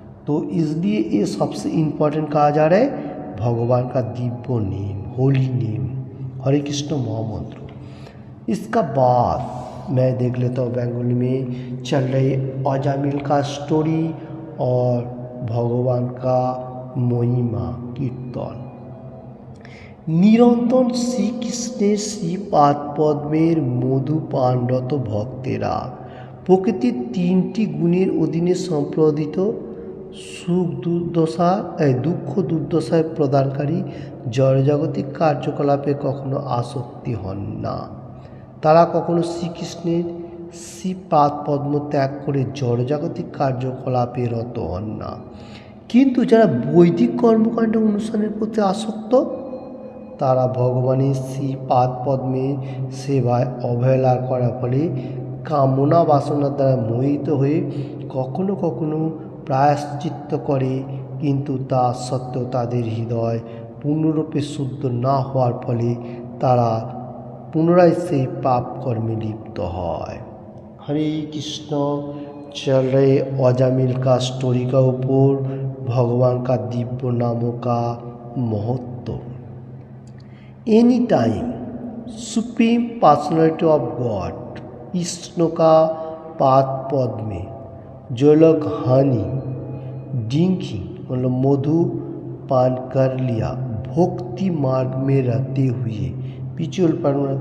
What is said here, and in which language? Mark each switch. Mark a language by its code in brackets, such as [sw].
[hi] तो इसलिए ये सबसे इम्पोर्टेंट कहा जा रहा है भगवान का दिव्य नेम, होली नेम, हरे कृष्ण महामंत्र। इसका बाद मैं देख लेता हूँ बंगाली में चल रही अजामिल का स्टोरी और भगवान का महिमा कीर्तन। [bn] নিরন্তর শ্রীকৃষ্ণের শ্রীপাদ পদ্মের মধু পানরত ভক্তেরা প্রকৃতির তিনটি গুণের অধীনে সম্পাদিত সুখ দুর্দশা দুঃখ দুর্দশায় প্রদানকারী জড়জাগতিক কার্যকলাপে কখনো আসক্তি হন না। তারা কখনো শ্রীকৃষ্ণের শ্রীপাদ পদ্ম ত্যাগ করে জড়জাগতিক কার্যকলাপে রত হন না। কিন্তু যারা বৈদিক কর্মকাণ্ড অনুষ্ঠানের প্রতি আসক্ত তারা ভগবানের শ্রীপাদ পদ্মে সেবায় অবহেলা করার ফলে কামনা বাসনার দ্বারা মোহিত হয়ে কখনো কখনো প্রায়শ্চিত্ত করে, কিন্তু তা সত্ত্বেও তাদের হৃদয় পূর্ণরূপে শুদ্ধ না হওয়ার ফলে তারা পুনরায় সেই পাপ কর্মে লিপ্ত হয়। [hi] हरे कृष्ण चल रहे अजामिल का स्टोरी का ऊपर भगवान का दिव्य नामों का महत्व। Any time supreme personality of God Krishna का पाद पद में जो लोग हनी ड्रिंकिंग मतलब मधु पान कर लिया भक्ति मार्ग में रहते हुए पिछुअल पर